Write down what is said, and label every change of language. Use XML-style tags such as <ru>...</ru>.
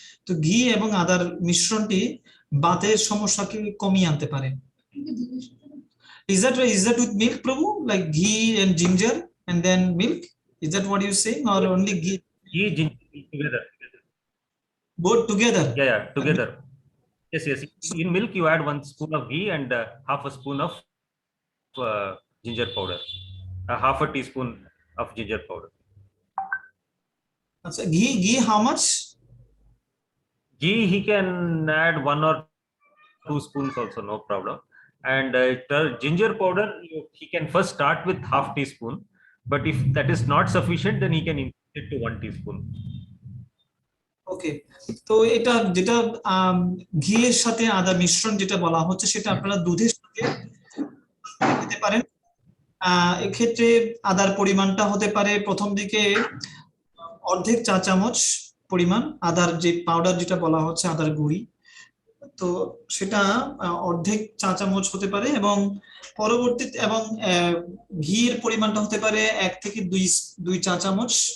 <bn>তো ঘি এবং আদার মিশ্রণটি বাতের সমস্যাকে কমিয়ে আনতে পারে।</bn> <en>Is that with milk, Prabhu? Like ghee and ginger and then milk? Is that what you saying, or only ghee? Ghee, ginger together. Both together? Yeah, together. Yes. In milk, you add 1 spoon of ghee and half a spoon of ginger powder. Half a teaspoon of ginger powder. Achha, ghee, how much? Ghee, he can add 1 or 2 spoons also, no problem. And ginger powder, he can first start with half teaspoon. But if that is not sufficient, then he can increase it to 1 teaspoon. Okay.</en> <bn>তো এটা যেটা ঘিয়ের সাথে আদা মিশ্রণ যেটা বলা হচ্ছে সেটা আপনারা দুধের সাথে দিতে পারেন। এক্ষেত্রে আদার পরিমাণটা হতে পারে প্রথম দিকে অর্ধেক চা চামচ পরিমাণ আদার যে পাউডার যেটা বলা হচ্ছে আদার গুঁড়ি, তো সেটা অর্ধেক চা চামচ হতে পারে এবং পরবর্তীতে এবং ঘিয়ের পরিমাণটা হতে পারে 1 থেকে 2 চা চামচ।</bn>